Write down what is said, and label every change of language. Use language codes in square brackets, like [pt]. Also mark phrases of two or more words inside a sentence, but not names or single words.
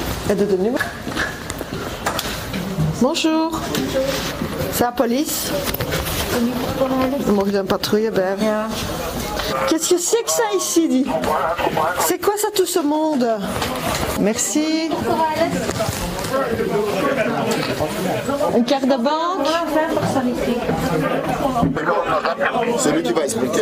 [fr] Aide de numéro. Bonjour. C'est la police. [nl] Mag je een patrouille bij? Ja. [fr] Qu'est-ce que c'est que ça ici, dit? C'est quoi ça tout ce monde? Merci. Une carte de banque? C'est lui qui va expliquer.